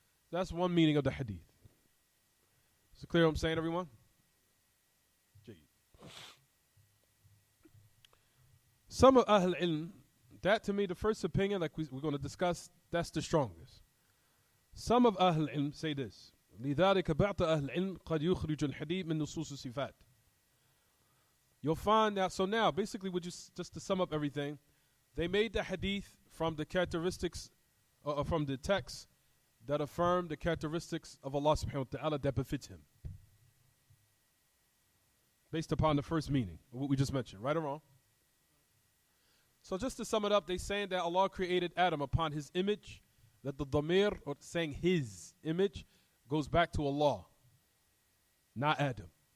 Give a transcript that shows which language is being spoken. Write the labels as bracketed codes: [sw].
[en] That's one meaning of the hadith. Is it clear what I'm saying, everyone? Some of Ahl Ilm, that to me, the first opinion, like we're going to discuss, that's the strongest. Some of Ahl Ilm say this. [ar] لذلك بعض أهل العلم قد يخرج الحديث من نصوص الصفات. [en] You'll find that, so now, basically, just to sum up everything, they made the hadith from the characteristics, from the text that affirm the characteristics of Allah subhanahu wa ta'ala that befits Him. Based upon the first meaning, what we just mentioned, right or wrong? So just to sum it up, they're saying that Allah created Adam upon His image, that the damir, or saying His image, goes back to Allah, not Adam.